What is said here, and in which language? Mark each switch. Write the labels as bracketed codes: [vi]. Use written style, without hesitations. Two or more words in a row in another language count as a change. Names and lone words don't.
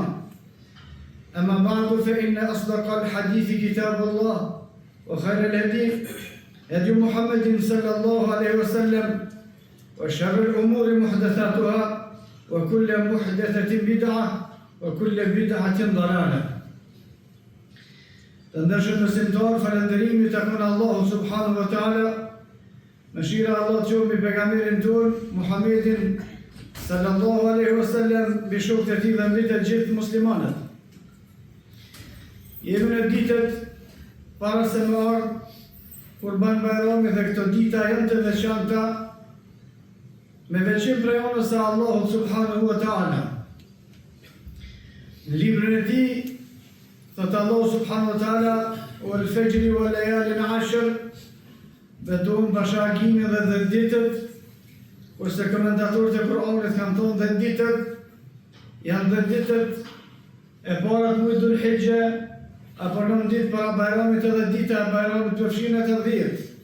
[ar] أما بعد فإن أصدق الحديث كتاب الله وخير الهدي هدي محمد صلى الله عليه وسلم وشر الأمور محدثاتها وكل محدثة بدعة وكل بدعة ضلالة. [sq] Të besimtar, falënderimi takon Allahu [ar] سبحانه وتعالى. [sq] Mëshira e Allahut qoftë mbi pejgamberin ton Muhammedin [ar] صلى الله عليه وسلم, [sq] mbi shokët e tij dhe mbi të gjithë muslimanët. Jemi në ditët para se më ardh Kurban Bajrami dhe këto dita janë të veçanta me veçim prej anës së Allahut [ar] سبحانه وتعالى. [sq] Në librin e tij thot Allahu [ar] سبحانه وتعالى والفجر وليال عشر, [sq] beton bashkëgimin dhe 10 ditët, kurse komentatorët e Kuranit kanë thonë 10 ditët janë 10 ditët e para të muajit Dhul Hijja apo 9 ditë para Bajramit edhe dita e Bajramit përfshin ato 10.